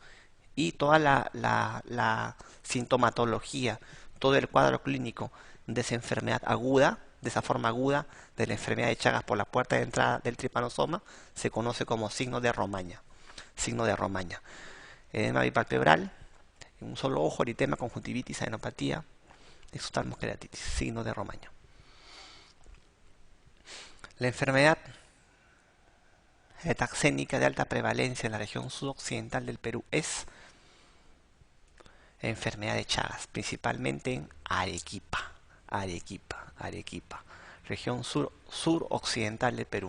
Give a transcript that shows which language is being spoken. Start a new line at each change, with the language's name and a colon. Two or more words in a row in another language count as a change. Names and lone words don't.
Spanish: Y toda la sintomatología, todo el cuadro clínico de esa enfermedad aguda, de esa forma aguda de la enfermedad de Chagas por la puerta de entrada del tripanosoma, se conoce como signo de Romaña. Signo de Romaña. Edema bipalpebral, en un solo ojo, eritema, conjuntivitis, adenopatía, exoftalmos, queratitis. Signo de Romaña. La enfermedad hetaxénica de alta prevalencia en la región sudoccidental del Perú es enfermedad de Chagas, principalmente en Arequipa, región suroccidental del Perú.